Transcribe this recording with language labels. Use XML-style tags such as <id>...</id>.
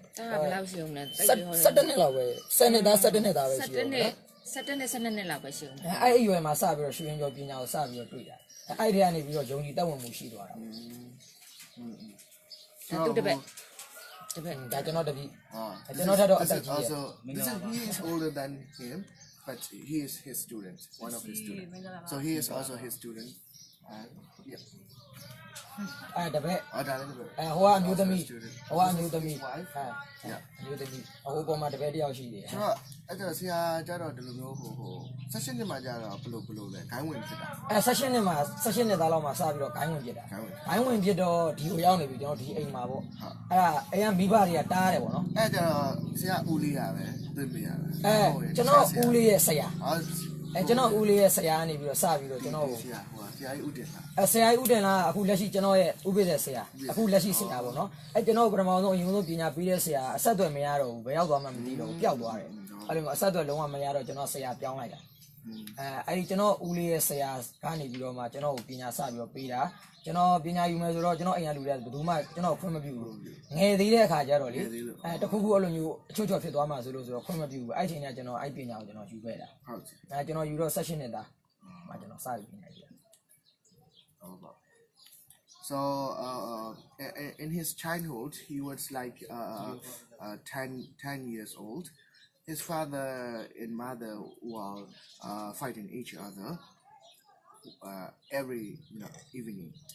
<my>ဒါဘယ်လောက်ရှိအောင်လဲ 17နှစ်လောက်ပဲ10နှစ်သား17နှစ်သားပဲရှိအောင် 17နှစ်12နှစ်လောက်ပဲရှိအောင် အဲ့အရွယ်မှာစပြီးတော့ရွှေရင်ကျော်ပညာကိုစပြီးတော့တွေ့တာအဲ့ဒီကနေပြီးတော့ယုံကြည်တက်ဝင်မှုရှိသွားတာ သူတပည့် ဒါကျွန်တော်တပည့်ကျွန်တော်ထက်တော့အသက်ကြီးတယ်</my> <en>listen he is older than him but he is his student one of his students so he is also his student yeah</en> <my>တပည့် ဒါလည်းတပည့် ဟိုကအမျိုးသမီးအမျိုးသမီးအမျိုးသမီးဟိုပေါ်မှာတပည့်တယောက်ရှိတယ် ဆိုတော့အဲ့တော့ဆရာကြတော့ဒီလိုမျိုးဟို16နှစ်မှကြတော့ဘလို့လဲဂိုင်းဝင်ဖြစ်တာ 16နှစ်သားလောက်မှစပြီးတော့ဂိုင်းဝင်ဖြစ်တာဂိုင်းဝင်ဖြစ်တော့ဒီကိုရောက်နေပြီကျွန်တော်ဒီအိမ်မှာပေါ့အဲ့ဒါအိမ်ကမိဘတွေကတားတယ်ပေါ့နော် အဲ့ကြတော့ဆရာဦးလေးရပဲသိမိရပဲ ကျွန်တော်ဦးလေးရဲ့ဆရာကျွန်တော်ဦးလေးရဲ့ဆရာကနေပြီးတော့စပြီးတော့ကျွန်တော်ကို ဆရာကြီးဦးတင်လား ဆရာကြီးဦးတင်လားအခုလက်ရှိကျွန်တော်ရဲ့ဥပိ္ပဇေဆရာအခုလက်ရှိဆရာပေါ့နော်ကျွန်တော်ပထမဆုံးအရင်ဆုံးပညာပေးတဲ့ဆရာအဆက်အသွယ်မရတော့ဘူးဘယ်ရောက်သွားမှမသိတော့ဘူးပျောက်သွားတယ်အဲ့လိုမျိုးအဆက်အသွယ်လုံးဝမရတော့ကျွန်တော်ဆရာပြောင်းလိုက်တာအဲ့ဒီကျွန်တော်ဦးလေးရဲ့ဆရာကနေပြီးတော့မှကျွန်တော်ကိုပညာစပြီးတော့ပေးတာကျွန်တော်ပညာယူမယ်ဆိုတော့ကျွန်တော်အိမ်ကလူတွေကဘယ်သူမှကျွန်တော်ခွင့်မပြုဘူးငယ်သေးတဲ့အခါကျတော့လေတခုခုအဲ့လိုမျိုးအချွတ်ချော်ဖြစ်သွားမှဆိုလို့ဆိုတော့ခွင့်မပြုဘူးအဲ့ချိန်ကကျွန်တော်အဲ့ပညာကိုကျွန်တော်ယူခဲ့တာဟုတ်ကျွန်တော်ယူတော့16နှစ်သားမှကျွန်တော်စပြီးပညာယူတာ</my> <en>So in his childhood he was like 10 years old. His father and mother were fighting each other every evening.</en>